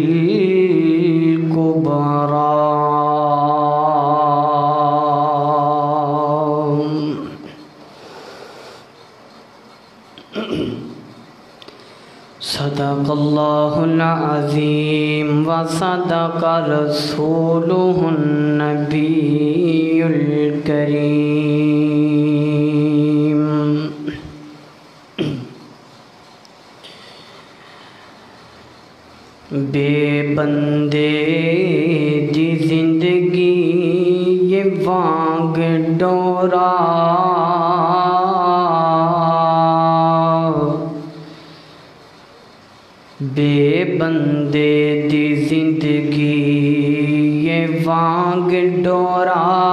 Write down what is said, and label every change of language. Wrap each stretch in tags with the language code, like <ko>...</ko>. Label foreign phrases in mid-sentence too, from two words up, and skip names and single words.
<ar>الكبرى صدق اللہ العظیم وصدق رسولہ النبی الکریم۔</ar> <pa>بے بندے دی زندگی یہ وانگ ڈورا، بے بندے دی زندگی یہ وانگ ڈورا،</pa>